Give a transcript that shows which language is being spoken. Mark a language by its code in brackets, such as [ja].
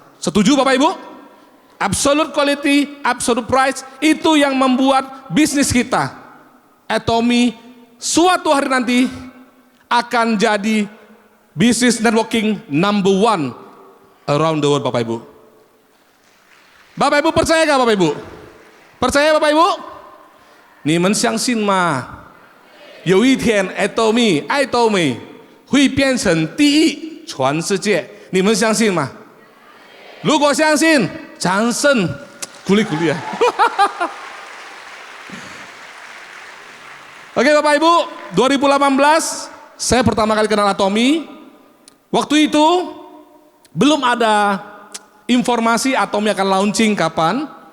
[id] Setuju Bapak Ibu? [en] Absolute quality, absolute price, [id] itu yang membuat bisnis kita Atomy suatu hari nanti akan jadi [en] business networking number 1 around the world, [id] Bapak Ibu. Bapak Ibu percaya gak Bapak Ibu? Percaya Bapak Ibu? [zh] 你们相信吗？有一天 Atomy 会变成第一全世界，你们相信吗？如果相信，掌声鼓励鼓励啊 [id] Oke Bapak Ibu, 2018 saya pertama kali kenal Atomy. Waktu itu belum ada informasi Atomy akan launching kapan.